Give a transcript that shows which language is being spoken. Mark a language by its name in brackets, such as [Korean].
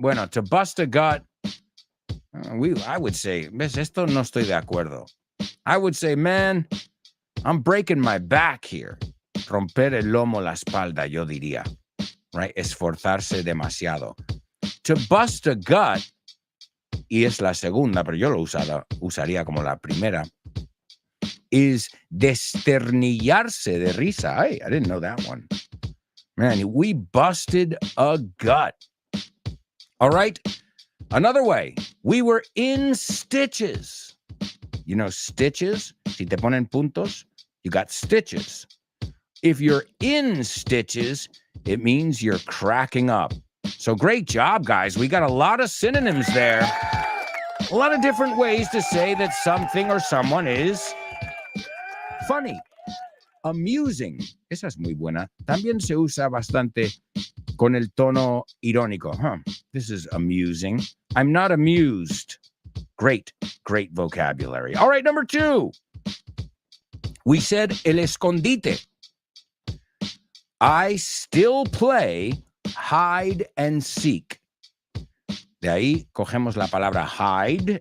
[English] To bust a gut, I would say, [Spanish] ves, esto no estoy de acuerdo. [English] I would say, man, I'm breaking my back here. [Spanish] Romper el lomo, la espalda, yo diría. Right? Esforzarse demasiado. [English] To bust a gut, [Spanish] y es la segunda, pero yo lo usaría como la primera, is desternillarse de risa. [English] Hey, I didn't know that one. Man, we busted a gut. All right. Another way, we were in stitches. You know stitches? [Spanish] Si te ponen puntos, [English] you got stitches. If you're in stitches, it means you're cracking up. So great job, guys. We got a lot of synonyms there. A lot of different ways to say that something or someone is funny, amusing. [Spanish] Esa es muy buena. También se usa bastante con el tono irónico. [English] This is amusing. I'm not amused. Great vocabulary. All right, number 2. [Spanish] We said el escondite. [English] I still play hide and seek. [Spanish] De ahí cogemos la palabra hide.